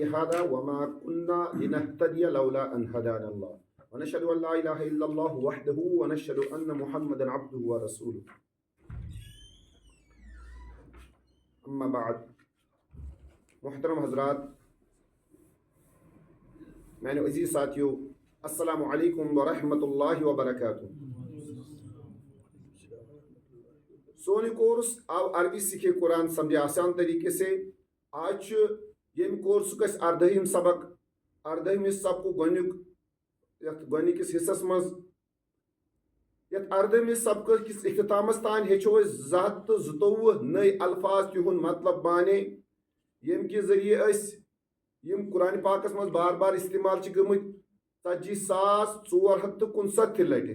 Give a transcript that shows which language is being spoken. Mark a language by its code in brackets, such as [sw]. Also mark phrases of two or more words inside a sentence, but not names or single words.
[ar] هذا وما كنا لنهتدي لولا أن هدانا الله ونشهد أن لا إله إلا الله وحده ونشهد أن محمدا عبده ورسوله أما بعد [ks] محترم حضرات میانو عزیز ساتھیو [ar] السلام علیکم ورحمۃ اللہ وبرکاتہ. [ks] سون کورس آو [ur] عربی سیکھے قرآن سمجھے آسان طریقے سے. [ks] آج یم کورس گھس اردہم سبق اردہمس سبق گۄڈنِکِس حصس منٛز یتھ اردہمس سبق کس اختتامس تان ہیٚچھو أسۍ 222 نٔے الفاظ تِہُنٛد مطلب بانے [ur] یم کہ ذریعے [ks] أسۍ یم قرآن پاکس مز بار بار استعمال گمت 40,469 لٹہ.